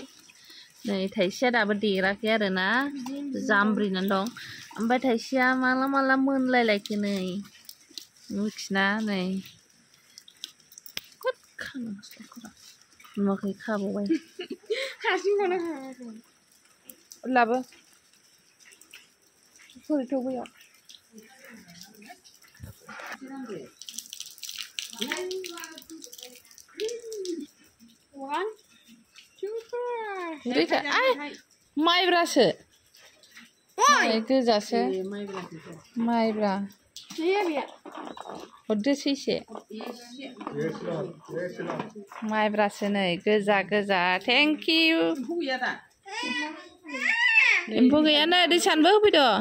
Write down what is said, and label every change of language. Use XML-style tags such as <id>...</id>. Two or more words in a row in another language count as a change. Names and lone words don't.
<brx>नै थाइसेया दाबो देराखै आरोना जामब्रिनानै दं ओमफ्राय थाइसेया माला माला मोनलायलायखो नै मिथिना नै होद खानो हास्लाबखोरा नुवाखै खाबावबाय हारसिंखौनो लाबो सरिथ' बैयाव</brx> <en>One, two, three.</en> <brx>माइब्रासो गोजासो माइब्रा हरदोसै एसे माइब्रासो नै गोजा गोजा</brx> <en>thank you</en> <brx>एम्फौ गैया नै दै सानबो होफैद'</brx>